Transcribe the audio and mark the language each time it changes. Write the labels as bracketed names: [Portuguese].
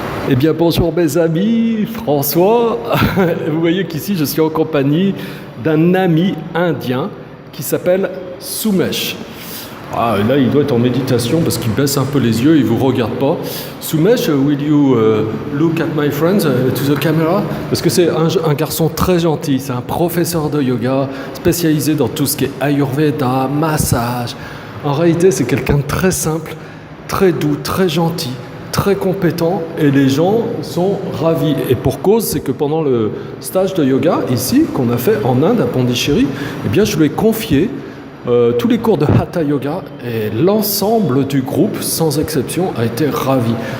[French] Eh bien bonjour mes amis, François. Vous voyez qu'ici je suis en compagnie d'un ami indien qui s'appelle Sumesh. Ah, là il doit être en méditation parce qu'il baisse un peu les yeux, il ne vous regarde pas. [English] Sumesh, will you look at my friends to the camera? [French] Parce que c'est un garçon très gentil, c'est un professeur de yoga spécialisé dans tout ce qui est Ayurveda, massage. En réalité c'est quelqu'un de très simple, très doux, très gentil, très compétent et les gens sont ravis. Et pour cause, c'est que pendant le stage de yoga ici, qu'on a fait en Inde, à Pondichéry, eh bien, je lui ai confié tous les cours de Hatha Yoga et l'ensemble du groupe, sans exception, a été ravi.